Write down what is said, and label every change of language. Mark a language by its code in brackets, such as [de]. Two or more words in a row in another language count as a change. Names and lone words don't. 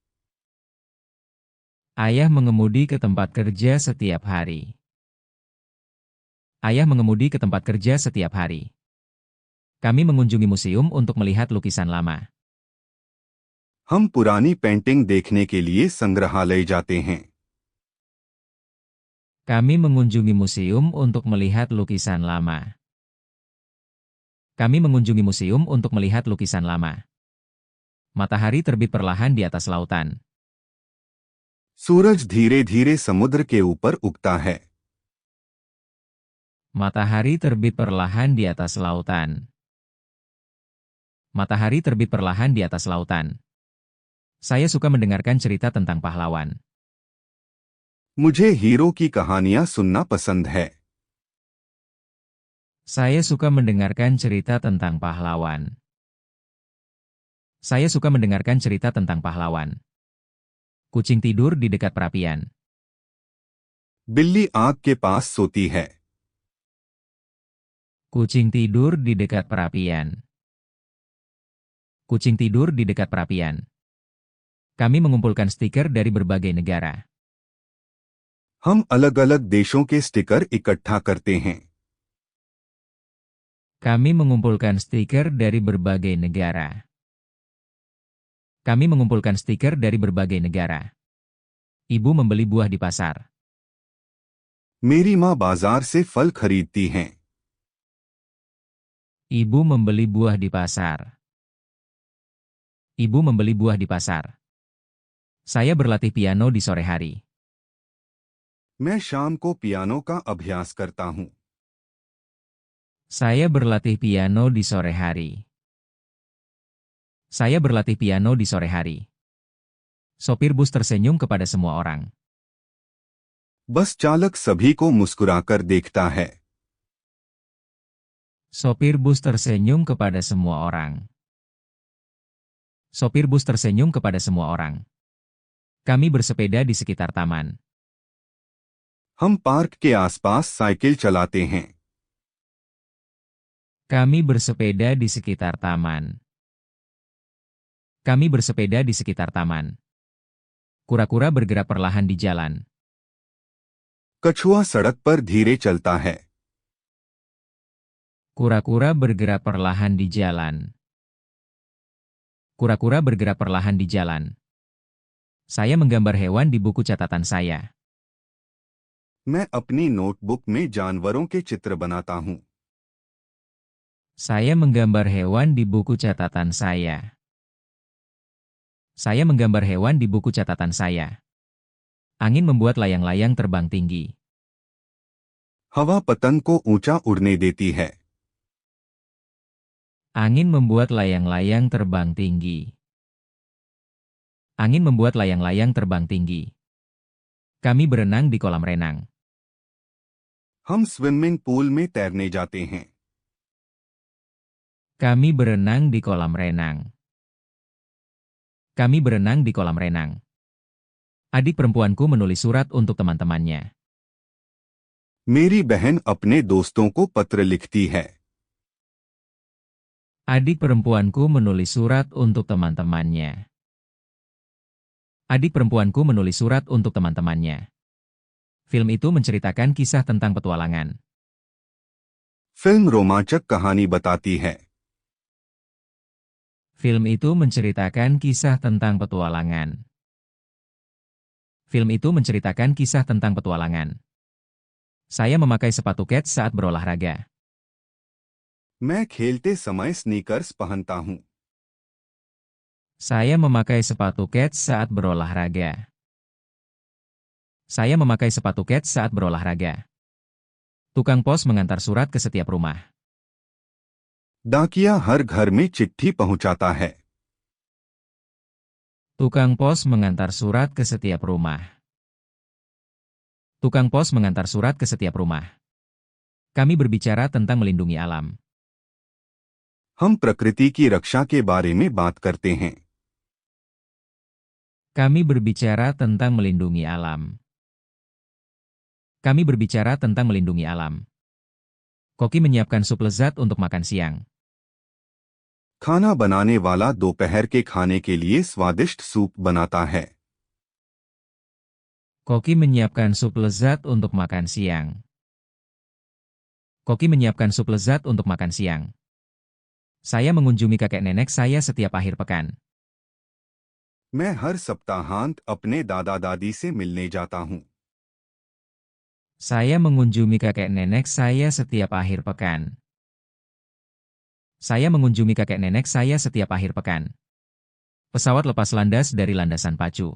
[id] Ayah mengemudi ke tempat kerja setiap hari. Ayah mengemudi ke tempat kerja setiap hari. Kami mengunjungi museum untuk melihat lukisan lama. [hi] हम पुरानी पेंटिंग देखने के लिए संग्रहालय जाते हैं। [id] Kami mengunjungi museum untuk melihat lukisan lama. Kami mengunjungi museum untuk melihat lukisan lama. Matahari terbit perlahan di atas lautan. [hi] सूरज धीरे-धीरे समुद्र के ऊपर उगता है। [id] Matahari terbit perlahan di atas lautan. Matahari terbit perlahan di atas lautan. Saya suka mendengarkan cerita tentang pahlawan. [hi] मुझे हीरो की कहानियां सुनना पसंद है। [id] Saya suka mendengarkan cerita tentang pahlawan. Saya suka mendengarkan cerita tentang pahlawan. Kucing tidur di dekat perapian. [hi] बिल्ली आग के पास सोती है। [id] Kucing tidur di dekat perapian. Kucing tidur di dekat perapian. Kami mengumpulkan stiker dari berbagai negara. [hi] हम अलग-अलग देशों के स्टिकर इकट्ठा करते हैं। [id] Kami mengumpulkan stiker dari berbagai negara. Kami mengumpulkan stiker dari berbagai negara. Ibu membeli buah di pasar. [hi] मेरी माँ बाजार से फल खरीदती हैं। [id] Ibu membeli buah di pasar. Ibu membeli buah di pasar. Saya berlatih piano di sore hari. [hi] मैं शाम को पियानो का अभ्यास करता हूँ। [id] Saya berlatih piano di sore hari. Saya berlatih piano di sore hari. Sopir bus tersenyum kepada semua orang. [hi] बस चालक सभी को मुस्कुराकर देखता है। [id] Sopir bus tersenyum kepada semua orang. Sopir bus tersenyum kepada semua orang. Kami bersepeda di sekitar taman. [hi] हम पार्क के आसपास साइकिल चलाते हैं। [id] Kami bersepeda di sekitar taman. Kami bersepeda di sekitar taman. Kura-kura bergerak perlahan di jalan. [hi] कछुआ सड़क पर धीरे चलता है। [id] Kura-kura bergerak perlahan di jalan. Kura-kura bergerak perlahan di jalan. Saya menggambar hewan di buku catatan saya. [hi] मैं अपनी नोटबुक में जानवरों के चित्र बनाता हूँ। [id] Saya menggambar hewan di buku catatan saya. Saya menggambar hewan di buku catatan saya. Angin membuat layang-layang terbang tinggi. [hi] हवा पतंग को ऊंचा उड़ने देती है। [id] Angin membuat layang-layang terbang tinggi. Angin membuat layang-layang terbang tinggi. Kami berenang di kolam renang. [hi] हम [en] swimming pool [hi] में तैरने जाते हैं। [id] Kami berenang di kolam renang. Kami berenang di kolam renang. Adik perempuanku menulis surat untuk teman-temannya. [hi] मेरी बहन अपने दोस्तों को पत्र लिखती है। [id] Adik perempuanku menulis surat untuk teman-temannya. Adik perempuanku menulis surat untuk teman-temannya. Film itu menceritakan kisah tentang petualangan. [hi] फिल्म रोमांचक कहानी बताती है। [id] Film itu menceritakan kisah tentang petualangan. Film itu menceritakan kisah tentang petualangan. Saya memakai sepatu kets saat berolahraga. [hi] मैं खेलते समय स्नीकर्स पहनता हूँ। [id] Saya memakai sepatu kets saat berolahraga. Saya memakai sepatu kets saat berolahraga. Tukang pos mengantar surat ke setiap rumah. [hi] डाकिया हर घर में चिट्ठी पहुंचाता है। [id] Tukang pos mengantar surat ke setiap rumah. Tukang pos mengantar surat ke setiap rumah. Kami berbicara tentang melindungi alam. [hi] हम प्रकृति की रक्षा के बारे में बात करते हैं। [id] Kami berbicara tentang melindungi alam. Kami berbicara tentang melindungi alam. Koki menyiapkan sup lezat untuk makan siang. [hi] खाना बनाने वाला दोपहर के खाने के लिए स्वादिष्ट सूप बनाता है। [id] Koki menyiapkan sup lezat untuk makan siang. Koki menyiapkan sup lezat untuk makan siang. Saya mengunjungi kakek nenek saya setiap akhir pekan. [hi] मैं हर सप्ताहांत अपने दादा दादी से मिलने जाता हूँ। [id] Saya mengunjungi kakek nenek saya setiap akhir pekan. Saya mengunjungi kakek nenek saya setiap akhir pekan. Pesawat lepas landas dari landasan pacu.